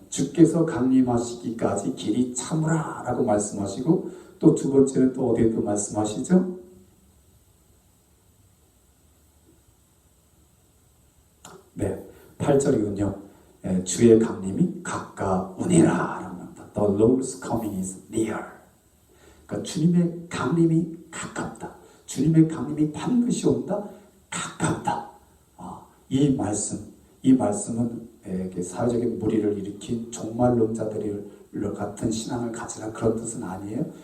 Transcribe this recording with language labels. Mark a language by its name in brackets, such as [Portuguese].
[Korean] 주께서 강림하시기까지 길이 참으라 라고 말씀하시고 또 두 번째는 또 어디에 또 말씀하시죠? 네, 8절이군요. 주의 강림이 가까우니라. [English] The Lord's coming is near. [Korean] 그러니까 주님의 강림이 가깝다. 주님의 강림이 반드시 온다. 가깝다. 이 말씀은 사회적인 무리를 일으킨 종말론자들 같은 신앙을 가지라 그런 뜻은 아니에요.